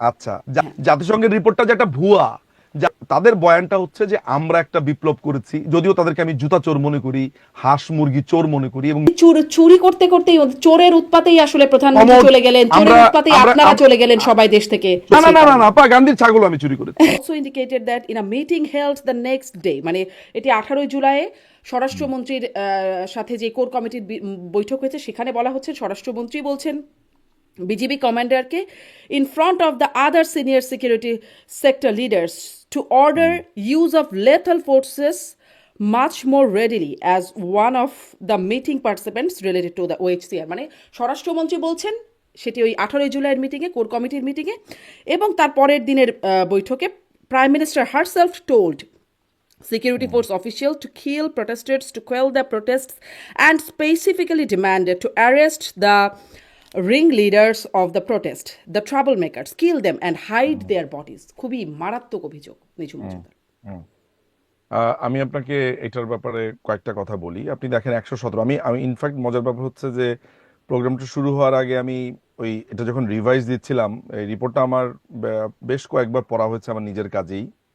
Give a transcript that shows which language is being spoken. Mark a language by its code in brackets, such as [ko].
[bn] আচ্ছা, জাতিসংঘের রিপোর্টটা যেটা ভুয়া, তাদের বয়ানটা হচ্ছে যে আমরা একটা বিপ্লব করেছি, যদিও তাদেরকে আমি জুতা চোর মনে করি, হাঁস মুরগি চোর মনে করি, এবং চুরি করতে করতেই, চোরের উৎপাতেই আসলে প্রধানমন্ত্রী চলে গেলেন, চোরের উৎপাতেই আপনারা চলে গেলেন সবাই দেশ থেকে। না না না না না, আপা গান্ধীর ছাগল আমি চুরি করেছি। [en] Also indicated that in a meeting held the next day, [bn] মানে এটি 18 জুলাই স্বরাষ্ট্রমন্ত্রীর সাথে যে কোর কমিটির বৈঠক হয়েছে, সেখানে বলা হচ্ছে, স্বরাষ্ট্রমন্ত্রী বলছেন BGB কমান্ডারকে [en] in front of the other senior security sector leaders to order use of lethal forces much more readily as one of the meeting participants related to the OHCR। [bn] মানে স্বরাষ্ট্রমন্ত্রী বলছেন সেটি ওই 18 জুলাইয়ের মিটিংয়ে, কোর কমিটির মিটিংয়ে, এবং তার পরের দিনের বৈঠকে [en] Prime minister herself told security force official to kill protesters, to quell the protests, and specifically demanded to arrest the ringleaders of the protest, the troublemakers, kill them and hide their bodies। [bn] খুবই মারাত্মক অভিযোগ নিঝুম মজুমদার। আমি আপনাকে এটার ব্যাপারে কয়েকটা কথা বলি। আপনি দেখেন 117, আমি আমি ইনফ্যাক্ট মজার ব্যাপার হচ্ছে যে প্রোগ্রামটা শুরু হওয়ার আগে আমি ওই এটা যখন রিভাইজ দিচ্ছিলাম, এই রিপোর্টটা আমার বেশ কয়েকবার পড়া হয়েছে আমার নিজের কাজেই।